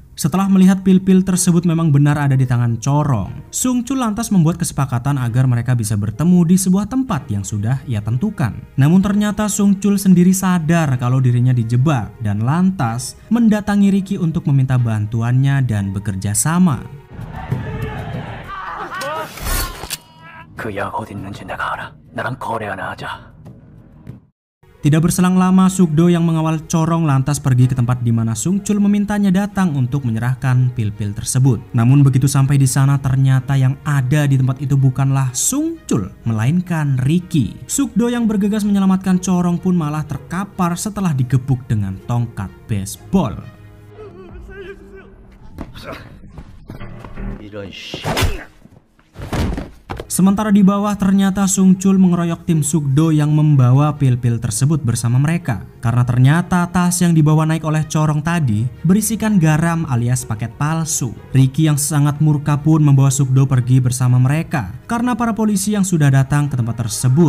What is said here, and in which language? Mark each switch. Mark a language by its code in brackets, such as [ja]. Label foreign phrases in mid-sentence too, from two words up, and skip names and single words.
[id] Setelah melihat pil-pil tersebut memang benar ada di tangan Corong, Sung Chul lantas membuat kesepakatan agar mereka bisa bertemu di sebuah tempat yang sudah ia tentukan. Namun ternyata Sung Chul sendiri sadar kalau dirinya dijebak dan lantas mendatangi Riki untuk meminta bantuannya dan bekerja sama. [ko] 그 약 어디 있는지 내가 알아. 나랑 거래 하나 하자. [id] Tidak berselang lama, Sugdo yang mengawal Corong lantas pergi ke tempat di mana Sung Chul memintanya datang untuk menyerahkan pil-pil tersebut. Namun begitu sampai di sana, ternyata yang ada di tempat itu bukanlah Sung Chul, melainkan Riki. Sugdo yang bergegas menyelamatkan Corong pun malah terkapar setelah digebuk dengan tongkat baseball. [ko] 이런 씨. [id] Sementara di bawah ternyata Sung Chul mengeroyok tim Sugdo yang membawa pil-pil tersebut bersama mereka. Karena ternyata tas yang dibawa naik oleh Corong tadi berisikan garam alias paket palsu. Riki yang sangat murka pun membawa Sugdo pergi bersama mereka karena para polisi yang sudah datang ke tempat tersebut.